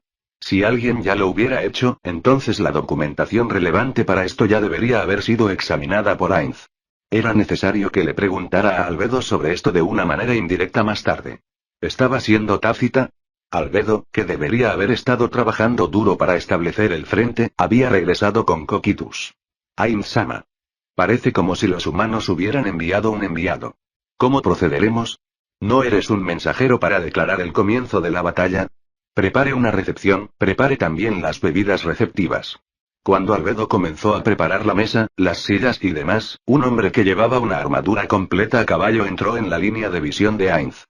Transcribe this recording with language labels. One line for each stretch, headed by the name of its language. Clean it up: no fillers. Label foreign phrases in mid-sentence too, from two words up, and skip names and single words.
Spanish: Si alguien ya lo hubiera hecho, entonces la documentación relevante para esto ya debería haber sido examinada por Ainz. Era necesario que le preguntara a Albedo sobre esto de una manera indirecta más tarde. ¿Estaba siendo tácita? Albedo, que debería haber estado trabajando duro para establecer el frente, había regresado con Coquitus. Ainz-sama. Parece como si los humanos hubieran enviado un enviado. ¿Cómo procederemos? ¿No eres un mensajero para declarar el comienzo de la batalla? Prepare una recepción, prepare también las bebidas receptivas. Cuando Albedo comenzó a preparar la mesa, las sillas y demás, un hombre que llevaba una armadura completa a caballo entró en la línea de visión de Ainz.